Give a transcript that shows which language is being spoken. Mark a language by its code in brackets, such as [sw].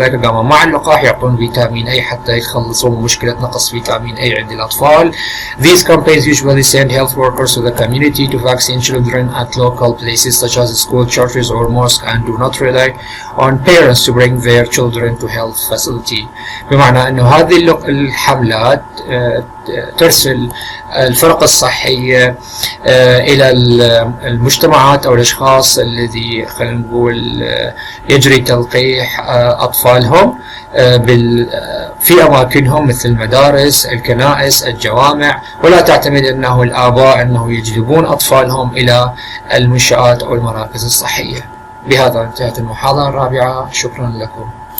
[ar] لذلك قاموا مع اللقاح يعطون فيتامين A حتى يتخلصون من مشكلة نقص فيتامين A عند الأطفال. [en] These campaigns usually send health workers to the community to vaccine children at local places such as school, churches or mosques and do not rely on parents to bring their children to health facility. [ar] بمعنى أنه هذه الحملات ترسل الفرق الصحية إلى المجتمعات أو الأشخاص الذي خلينا نقول يجري تلقيح أطفالهم في أماكنهم مثل المدارس، الكنائس، الجوامع، ولا تعتمد أنه الآباء أنه يجلبون أطفالهم إلى المنشآت أو المراكز الصحية. بهذا انتهت المحاضرة الرابعة. شكرا لكم.